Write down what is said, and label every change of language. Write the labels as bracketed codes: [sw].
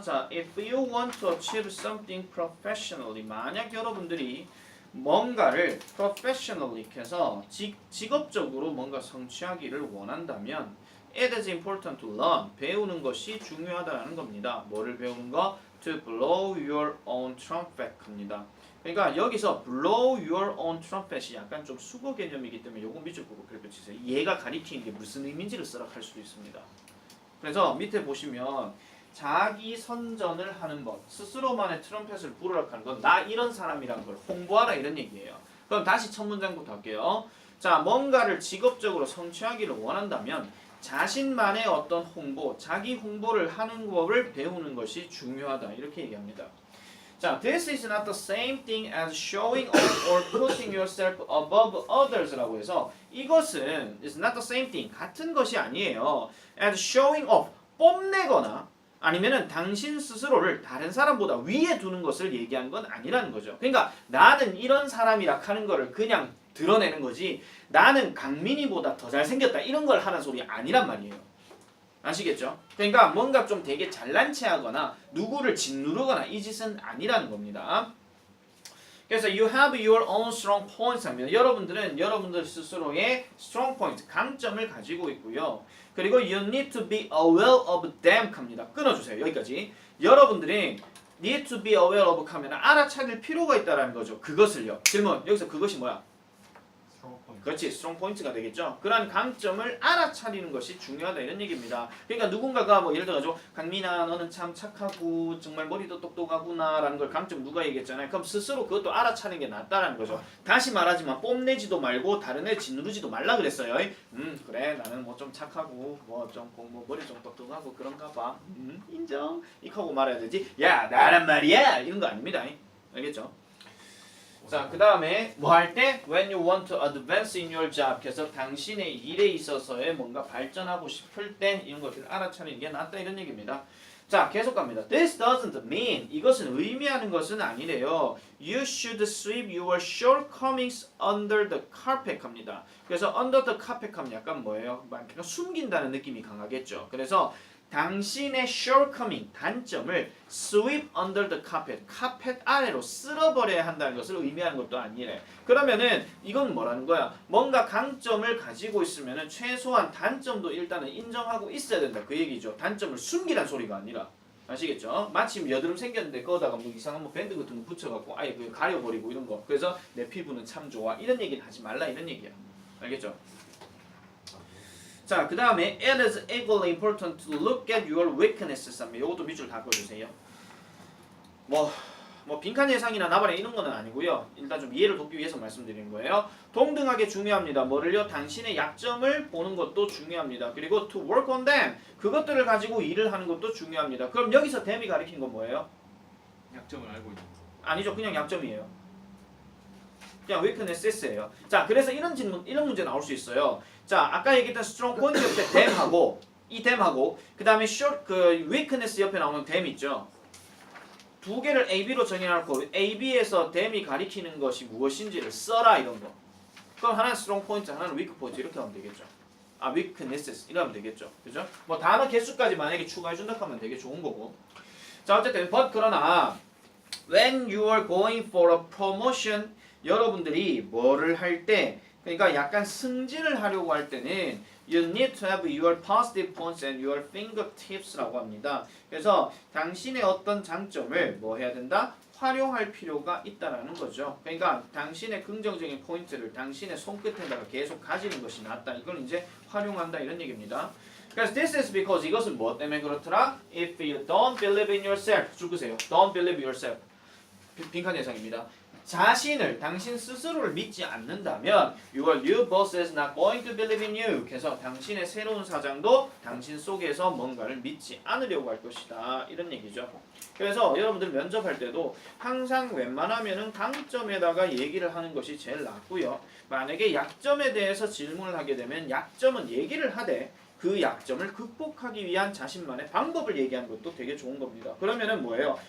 [ko] 자 [en] if you want to achieve something professionally [ko] 만약 여러분들이 뭔가를 professionally 해서 직업적으로 뭔가 성취하기를 원한다면 [en] it is important to learn [ko] 배우는 것이 중요하다는 겁니다. 뭐를 배우는 거? [en] to blow your own trumpet 합니다. [ko] 그러니까 여기서 blow your own trumpet이 약간 좀 수거 개념이기 때문에 요거 밑줄 보고 별표 치세요. 얘가 가리키는 게 무슨 의미인지를 쓰라 할 수도 있습니다. 그래서 밑에 보시면 자기 선전을 하는 법, 스스로만의 트럼펫을 부르라 하는 건 나 이런 사람이란 걸 홍보하라 이런 얘기예요. 그럼 다시 첫 문장부터 할게요. 자, 뭔가를 직업적으로 성취하기를 원한다면 자신만의 어떤 홍보, 자기 홍보를 하는 법을 배우는 것이 중요하다 이렇게 얘기합니다. [en] 자, this is not the same thing as showing off or putting yourself above others [ko] 라고 해서 이것은 [en] is not the same thing [ko] 같은 것이 아니에요. [en] as showing off [ko] 뽐내거나 아니면은 당신 스스로를 다른 사람보다 위에 두는 것을 얘기한 건 아니라는 거죠. 그러니까 나는 이런 사람이라 하는 거를 그냥 드러내는 거지 나는 강민이보다 더 잘생겼다 이런 걸 하는 소리 아니란 말이에요. 아시겠죠? 그러니까 뭔가 좀 되게 잘난 체하거나 누구를 짓누르거나 이 짓은 아니라는 겁니다. 그래서 [en] you have your own strong points [ko] 하면 여러분들은 여러분들 스스로의 strong point, 강점을 가지고 있고요. [en] 그리고 you need to be aware of them 합니다. [ko] 끊어주세요. 여기까지. 여러분들이 [en] need to be aware of [ko] 하면 알아차릴 필요가 있다는 거죠. 그것을요. 질문. 여기서 그것이 뭐야? 그렇지, 스트롱 포인트가 되겠죠. 그러한 강점을 알아차리는 것이 중요하다 이런 얘기입니다. 그러니까 누군가가 뭐 예를 들어서 강민아 너는 참 착하고 정말 머리도 똑똑하구나라는 걸 강점 누가 얘기했잖아요. 그럼 스스로 그것도 알아차리는 게 낫다라는 거죠. 다시 말하지만 뽐내지도 말고 다른 애 짓누르지도 말라 그랬어요. 그래 나는 뭐 좀 착하고 뭐 좀 뭐 머리 좀 똑똑하고 그런가 봐. 인정. 이하고 말해야 되지. 야 나란 말이야 이런 거 아닙니다. 알겠죠? 자, 그 다음에 뭐 할 때? [en] When you want to advance in your job. [ko] 그래서 당신의 일에 있어서의 뭔가 발전하고 싶을 때 이런 것들을 알아차리는 게 낫다 이런 얘기입니다. 자, 계속 갑니다. [en] This doesn't mean [ko] 이것은 의미하는 것은 아니래요. [en] You should sweep your shortcomings under the carpet 합니다. [ko] 그래서 under the carpet 하면 약간 뭐예요? 약간 숨긴다는 느낌이 강하겠죠. 그래서 당신의 shortcoming, 단점을 [en] sweep under the carpet, [ko] 카펫 아래로 쓸어버려야 한다는 것을 의미하는 것도 아니래. 그러면은 이건 뭐라는 거야? 뭔가 강점을 가지고 있으면은 최소한 단점도 일단은 인정하고 있어야 된다. 그 얘기죠. 단점을 숨기란 소리가 아니라. 아시겠죠? 마침 여드름 생겼는데 거기다가 뭐 이상한 뭐 밴드 같은 거 붙여갖고 아예 그 가려버리고 이런 거. 그래서 내 피부는 참 좋아. 이런 얘기는 하지 말라 이런 얘기야. 알겠죠? [en] 자, 그 다음에 it is equally important to look at your weaknesses 하면 요것도 밑줄 닦아주세요. [ko] 뭐 빈칸 예상이나 나발의 이런 거는 아니고요. 일단 좀 이해를 돕기 위해서 말씀드리는 거예요. 동등하게 중요합니다. 뭐를요? 당신의 약점을 보는 것도 중요합니다. 그리고 [en] to work on them [ko] 그것들을 가지고 일을 하는 것도 중요합니다. 그럼 여기서 them이 가리킨 건 뭐예요? 약점을 알고 있는 거. 아니죠. 그냥 약점이에요. 그냥 weakness예요. 자, 그래서 이런 질문, 이런 문제 나올 수 있어요. 자, 아까 얘기했던 strong point 옆에 them하고 이 them하고 그 다음에 short 그 weakness 옆에 나오는 them 있죠. 두 개를 A, B로 정해놓고 A, B에서 them이 가리키는 것이 무엇인지를 써라 이런 거. 그럼 하나는 strong point, 하나는 weak point 이렇게 하면 되겠죠. 아, weaknesses 이러면 되겠죠. 그죠? 뭐 단어 개수까지 만약에 추가해준다 하면 되게 좋은 거고. 자, 어쨌든 [en] but [ko] 그러나 [en] when you are going for a promotion [ko] 여러분들이 뭐를 할 때 그러니까 약간 승진을 하려고 할 때는 [en] you need to have your positive points and your fingertips [ko] 라고 합니다. 그래서 당신의 어떤 장점을 뭐 해야 된다? 활용할 필요가 있다라는 거죠. 그러니까 당신의 긍정적인 포인트를 당신의 손끝에다가 계속 가지는 것이 낫다. 이걸 이제 활용한다 이런 얘기입니다. 그래서 [en] this is because [ko] 이것은 뭐 때문에 그렇더라? [en] If you don't believe in yourself 줄으세요. Don't believe yourself. 빈칸 예상입니다. [ko] 자신을 당신 스스로를 믿지 않는다면 [en] your new boss is not going to believe in you. [ko] 그래서 당신의 새로운 사장도 당신 속에서 뭔가를 믿지 않으려고 할 것이다. 이런 얘기죠. 그래서 여러분들 면접할 때도 항상 웬만하면은 강점에다가 얘기를 하는 것이 제일 낫고요. 만약에 약점에 대해서 질문을 하게 되면 약점은 얘기를 하되 그 약점을 극복하기 위한 자신만의 방법을 얘기하는 것도 되게 좋은 겁니다. 그러면은 뭐예요?